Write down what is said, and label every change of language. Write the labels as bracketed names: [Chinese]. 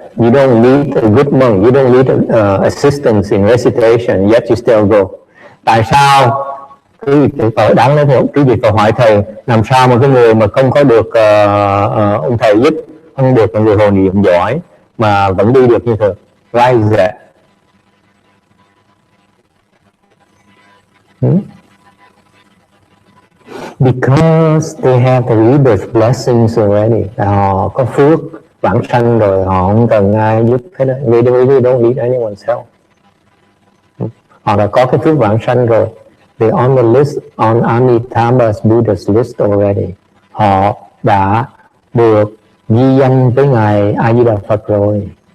[English] You don't need a good monk, you don't need assistance in recitation, yet you still go. [Vietnamese] Tại sao? Đáng lẽ cái việc phải hỏi thầy, làm sao mà cái người mà không có được ông thầy giúp, không được người hồ niệm giỏi mà vẫn đi được như thường? [English] Why is that? Because they have the rebirth blessings already. [Vietnamese] Họ có phước vãng sanh rồi, họ không cần ai giúp hết đó. [English] They don't need anyone's help. [Vietnamese] Họ đã có cái phước vãng sanh rồi. [English] They're on the list, on Amitabha's Buddha's list already. [Vietnamese] Họ đã được ghi danh với Ngài A Di Đà Phật rồi.